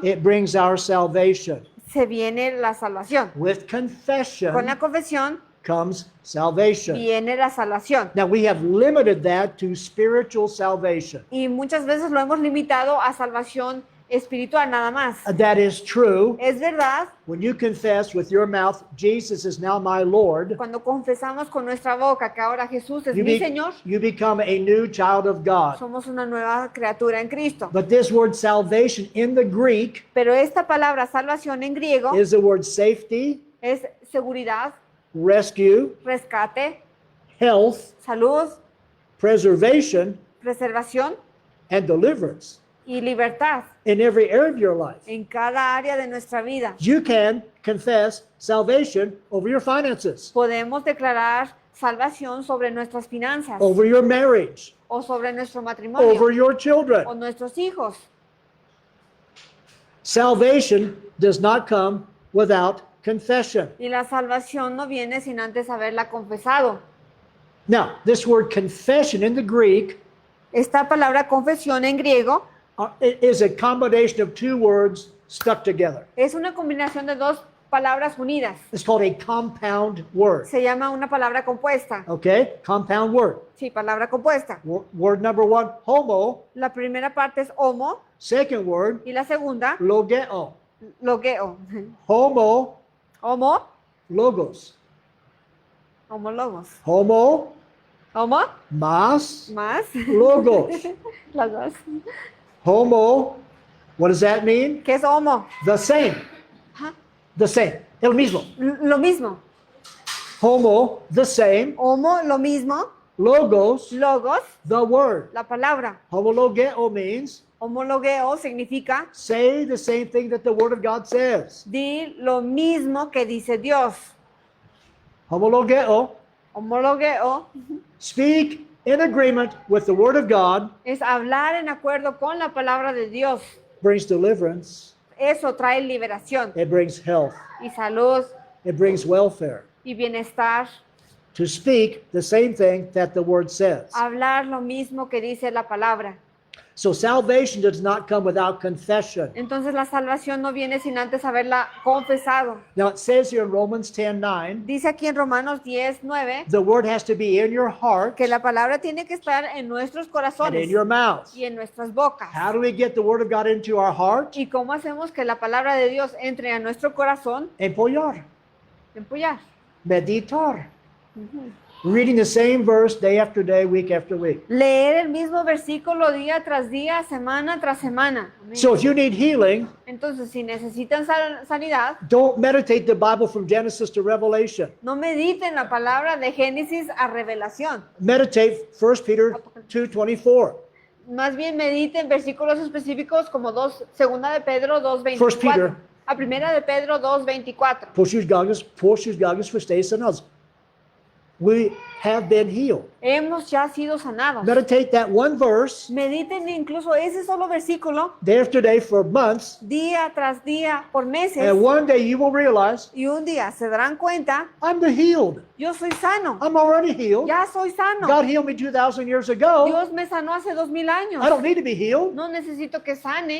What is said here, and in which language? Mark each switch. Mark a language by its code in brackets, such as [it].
[en] it brings our salvation. [es] se viene la salvación. [en] With confession [es] Con la confesión [en] comes salvation. [es] viene la salvación. [en] Now we have limited that to spiritual salvation. [es] Y muchas veces lo hemos limitado a salvación espiritual nada más. [en] That is true. [es] Es verdad, [en] When you confess with your mouth, Jesus is now my Lord, [es] cuando confesamos con nuestra boca que ahora Jesús es mi Señor, [en] you become a new child of God. [es] somos una nueva criatura en Cristo. [en] But this word salvation in the Greek [es] Pero esta palabra salvación en griego [en] is the word safety, [es] es seguridad, [en] rescue, [es] rescate, [en] health, [es] salud, [en] preservation, [es] preservación [en] and deliverance [es] y libertad [en] in every area of your life. [es] en cada área de nuestra vida. [en] You can confess salvation over your finances, [es] Podemos declarar salvación sobre nuestras finanzas [en] over your marriage, [es] o sobre nuestro matrimonio [en] over your children. [es] o nuestros hijos. [en] Salvation does not come without confession. [es] Y la salvación no viene sin antes haberla confesado. [en] Now, this word confession in the Greek [es] Esta palabra confesión en griego [en] is a combination of two words stuck together. [es] es una combinación de dos palabras unidas. [en] It's called a compound word. [es] Se llama una palabra compuesta. [en] Okay? Compound word. [es] Sí, palabra compuesta. [en] Word number one, homo. [es] La primera parte es homo [en] Second word, [es] y la segunda [en] logeo. [es] logeo. [en] Homo, [es] Homo, [en] logos. [es] homólogos. [en] Homo, [es] Homo más, más [en] logos. [es] las dos. [en] Homo, what does that mean? [es] ¿Qué es homo? [en] The same. [es] Ajá. [en] The same. [es] El mismo. Lo mismo. [en] Homo, the same. [es] Homo, lo mismo. [en] Logos, [es] Logos, [en] the word. [es] la palabra. [en] Homologeo means [es] Homologeo significa [en] say the same thing that the word of God says. [es] di lo mismo que dice Dios. [en] Homologeo, [es] Homologeo [en] speak in agreement with the word of God, [es] es hablar en acuerdo con la palabra de Dios. [en] brings deliverance, [es] Eso trae liberación [en] it brings health, [es] y salud [en] it brings welfare. [es] y bienestar. [en] To speak the same thing that the word says. [es] Hablar lo mismo que dice la palabra. [en] So salvation does not come without confession. [es] Entonces la salvación no viene sin antes haberla confesado. [en] Now it says here in Romans 10:9, [es] Dice aquí en Romanos 10, 9, [en] the word has to be in your heart [es] que la palabra tiene que estar en nuestros [en] and [es] corazones [en] in your mouth. [es] y en nuestras bocas. [en] How do we get the word of God into our heart? [es] ¿Y cómo hacemos que la palabra de Dios entre a nuestro corazón? Empollar, Empollar. meditar. [en] Reading the same verse day after day, week after week. [es] Leer el mismo versículo día tras día, semana tras semana. Amén. [en] So if you need healing, [es] Entonces, si necesitan sanidad, [en] don't meditate the Bible from Genesis to Revelation. [es] no mediten la palabra de Génesis a Revelación. [en] Meditate 1 Peter 2:24. [es] Más bien mediten versículos específicos como segunda de Pedro 2:24. [en] First Peter. [es] A primera de Pedro 2:24. Por sus gallos fuisteis sanados. [en] We have been healed. [es] Hemos ya sido sanados. [en] Meditate that one verse [es] Mediten incluso ese solo versículo [en] day after day for months, [es] día tras día por meses. [en] and one day you will realize, [es] Y un día se darán cuenta, [en] I'm the healed. [es] yo soy sano. [en] I'm already healed. [es] Ya soy sano. [en] God healed me 2,000 years ago. [es] Dios me sanó hace 2000 años. [en] I don't need to be healed [es] No necesito que sane